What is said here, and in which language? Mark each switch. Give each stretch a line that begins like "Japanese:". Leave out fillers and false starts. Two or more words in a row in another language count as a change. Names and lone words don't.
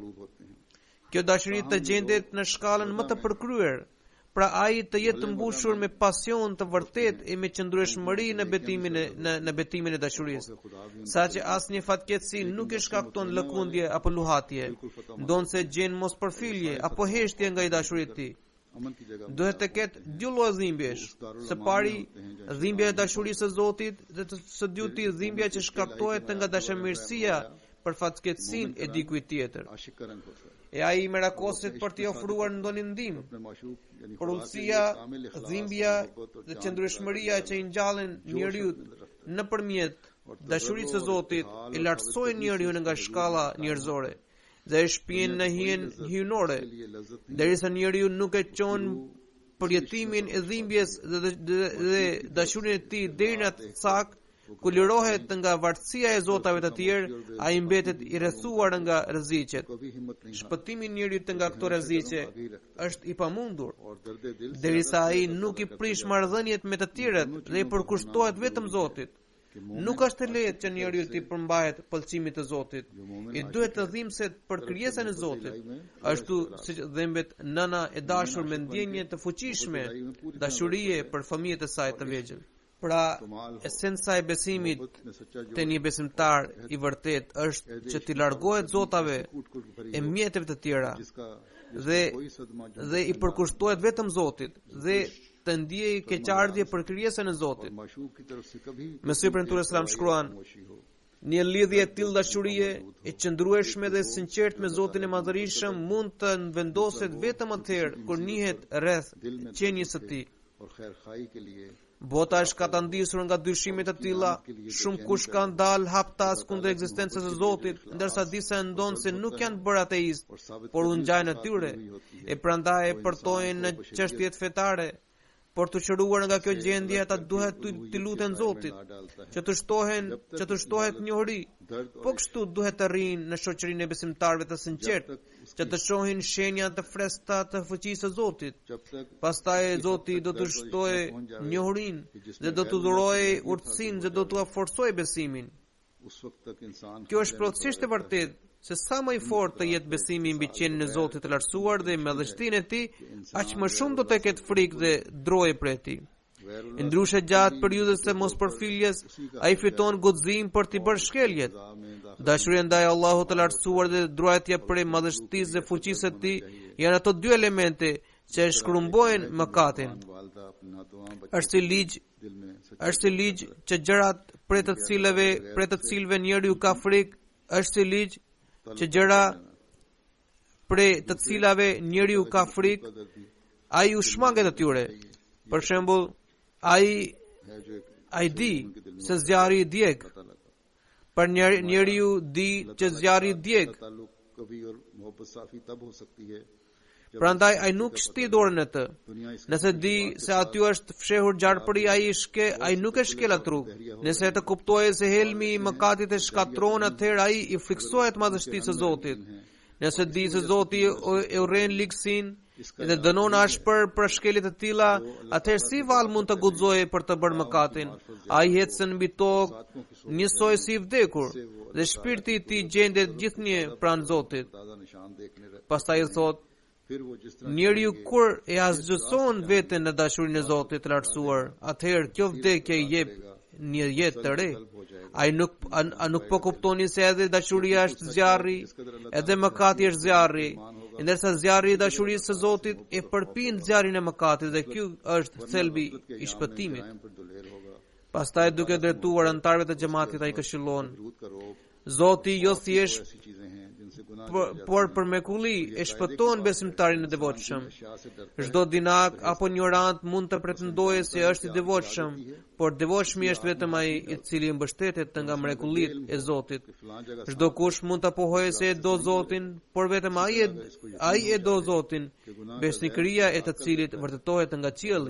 Albanian: Kjo dashuri të gjendet në shkallën më të përkryer, pra ai të jetë të mbushur me pasion të vërtet e me qëndrueshmëri në betimin e dashurisë, saqë asnjë fatkeqësi nuk e shkakton lëkundje apo luhatje, ndonse gjen mospërfyllje apo heshtje nga i dashurit tij. Duhet të ketë dy lloje dhimbjesh: së pari dhimbja e dashurisë së Zotit dhe së dyti dhimbja që shkaktohet nga dashamirësia për fatkeqësinë e dikujt tjetër. e ai merakosit për t'i ofruar ndonjë ndihmë.
Hindi: अपने माशूक यानी खुदा के लिए
Albanian: Porulësia,
Hindi: कामिल इखलास,
Albanian: dhimbja
Hindi: मोहब्बत और
Albanian: dhe
Hindi: जान
Albanian: qëndrueshmëria që i ngjallen njeriu nëpërmjet dashurisë së Zotit e lartësojnë njeriu nga shkalla njerëzore dhe e shpihen në hijen hyjnore,
Hindi: के लिए लज्जत नहीं
Albanian: derisa njeriu nuk e çon përjetimin e dhimbjes dhe dashurinë e tij deri në atë cak ku lirohet nga vartësia e zotave të tjerë, ai mbetet i rrethuar nga rreziqet.
Hindi: कभी हिम्मत नहीं
Albanian: Shpëtimi i njeriut nga këto rreziqe është i pamundur,
Hindi: और दर्द दिल से
Albanian: derisa ai nuk i prish marrëdhëniet me të tjerët dhe i përkushtohet vetëm Zotit. Nuk është e lehtë që njeriu të përmbahet pëlqimit të Zotit. I duhet të dhimbset për krijesën e Zotit, ashtu siç dhimbet nëna e dashur me ndjenje të fuqishme dashurie për fëmijët e saj të vegjël. Pra, esenca e besimit
Hindi: में सच्चा जो
Albanian: te një besimtar i vërtet është që t'i largohet zotave
Hindi: कूट कूट के भरी
Albanian: e mjeteve të tjera
Hindi: जिसका
Albanian: dhe
Hindi: कोई सदमा जो
Albanian: dhe i përkushtohet vetëm Zotit dhe të ndiejë keqardhje për krijesën e Zotit.
Hindi: माशूक की तरफ से कभी
Albanian: Mesih Premtues Islam shkruan:
Hindi: खामोशी हो
Albanian: një lidhje e tillë dashurie e qëndrueshme dhe sinqert me Zotin e Madhërisëm mund të vendoset vetëm atëherë kur njihet rreth qenies së tij.
Hindi: और खैर खाई के लिए
Albanian: Bota është katandisur nga dyshime të tilla, shumë kush kanë dalë haptas kundër ekzistencës së Zotit, ndërsa disa ndonë se nuk janë bërë ateist, por u ngjajnë atyre, e prandaj e përtojnë në çështjet fetare. Por të qëruar nga kjo gjendje, ata duhet të luten Zotit, që të shtohet njohuri. Po kështu duhet të rrinë në shoqërinë e besimtarëve të sinqertë, që të shohin shenja të freskëta të fuqisë së Zotit.
Hindi: जब तक
Albanian: Pastaj Zoti do të shtojë njohurinë dhe do të dhurojë urtësinë dhe do t'u forcojë besimin.
Hindi: उस वक्त तक इंसान
Albanian: Kjo është plotësisht e vërtetë se sa më i fortë të jetë besimi mbi qenin e Zotit të lartësuar dhe madhështinë e tij, aq më shumë do të ketë frikë dhe droje prej tij. Ndryshe gjatë periudhës së mospërfiljes, ai fiton guxim për t'i bërë shkeljet. Dashuria ndaj Allahut të lartësuar dhe druajtja prej madhështisë dhe fuqisë së tij janë ato dy elemente që e shkrumbojnë mëkatin.
Hindi: वालदा अपने हाथों
Albanian: Është si ligj që gjërat prej të cilëve njeriu ka frikë, është si ligj që gjëra prej të cilave njeriu ka frikë, ai u shmanget atyre. Për shembull, ai di se zjarri i djeg. Për njeriu di që zjarri i djeg.
Hindi: ताल्लुक कभी और मोहब्बत साफी तब हो सकती है
Albanian: Prandaj ai nuk shti dorën e të. Nëse di se aty është fshehur gjarpëri, ai nuk e shkel atë rrugë. Nëse të kuptojë se helmi i mëkatit e shkatron, atëherë ai i friksohet madhështisë së Zotit. Nëse di se Zoti e urren ligësin dhe dënon ashpër për shkelje të tilla, atëherë si vallë mund të guxojë për të bërë mëkatin? Ai ecën mbi tokë njësoj si i vdekur dhe shpirti i tij gjendet gjithnjë pranë Zotit.
Hindi: ताज़ा निशान देखने लगे
Albanian: Pastaj thotë:
Hindi: फिर वो जिस तरह
Albanian: njeriu kur e asgjëson veten në dashurinë e Zotit të lartësuar, atëherë kjo vdekje i jep një jetë të re. Ai nuk po kuptoni se edhe dashuria është zjarri, edhe mëkati është zjarri, ndërsa zjarri i dashurisë së Zotit e përpin zjarrin e mëkatit dhe ky është thelbi i shpëtimit.
Hindi: पर दुलेर होगा
Albanian: Pastaj duke drejtuar antarëve të xhamatit ai këshillon:
Hindi: दूध का रोग
Albanian: Zoti jo thjesht
Hindi: ऐसी चीजें हैं जिनसे गुनाह
Albanian: por për mrekulli e shpëton besimtarin e devotshëm. Çdo dinak apo ignorant mund të pretendojë se është i devotshëm, por devotshmi është vetëm ai i cili mbështetet nga mrekullitë e Zotit. Çdo kush mund të pohojë se e do Zotin, por vetëm ai e do Zotin, besnikëria e të cilit vërtetohet nga qielli.